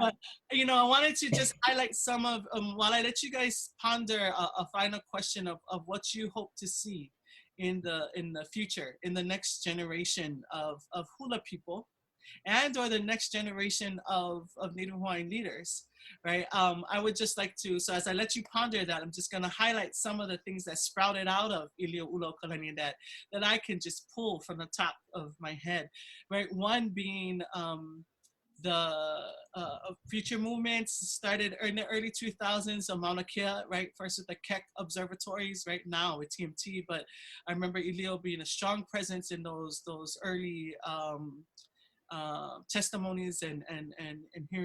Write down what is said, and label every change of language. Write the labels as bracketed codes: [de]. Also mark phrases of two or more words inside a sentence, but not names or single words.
[en] But, you know, I wanted to just highlight some of, while I let you guys ponder a final question of what you hope to see in the future, in the next generation of hula people, and or the next generation of Native Hawaiian leaders, right? I would just like to, so as I let you ponder that, I'm just gonna highlight some of the things that sprouted out of ʻīlioʻulaokalani that I can just pull from the top of my head, right? One being the future movements started in the early 2000s on Mauna Kea, right? First with the Keck observatories, right now with TMT, but I remember ʻīlio being a strong presence in those early testimonies and hearings.